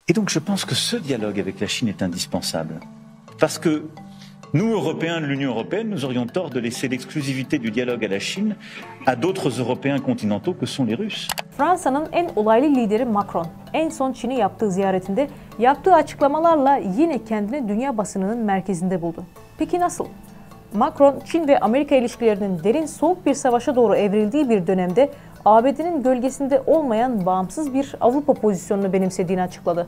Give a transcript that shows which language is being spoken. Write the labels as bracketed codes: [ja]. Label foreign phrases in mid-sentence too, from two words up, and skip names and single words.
[fr] Et donc je pense que ce dialogue avec la Chine est indispensable. Parce que nous, Européens de l'Union européenne, nous aurions tort de laisser l'exclusivité du dialogue à la Chine à d'autres Européens continentaux que sont les Russes. [tr] Fransa'nın en olaylı lideri Macron, en son Çin'e yaptığı ziyaretinde yaptığı açıklamalarla yine kendini dünya basınının merkezinde buldu. Peki nasıl? Macron, Çin ve Amerika ilişkilerinin derin soğuk bir savaşa doğru evrildiği bir dönemde ABD'nin gölgesinde olmayan bağımsız bir Avrupa pozisyonunu benimsediğini açıkladı.